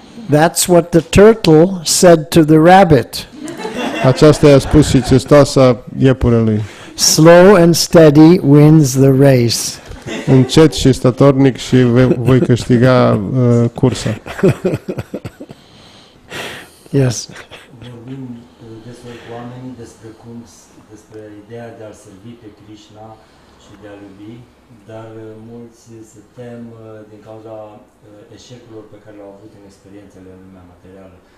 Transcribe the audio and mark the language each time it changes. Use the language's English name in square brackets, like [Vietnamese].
[English] That's what the turtle said to the rabbit. [Romanian] Aceasta i-a spus și cestoasa iepurelui. [English] Slow and steady wins the race. [Romanian] Încet și statornic și voi câștiga cursa. [English] Yes. [Romanian] Vorbim destul cu oamenii despre ideea de a-L servi pe Krishna și de a-L iubi, dar mulți se tem din cauza eșecurilor pe care le-au avut în experiențele în lumea materială.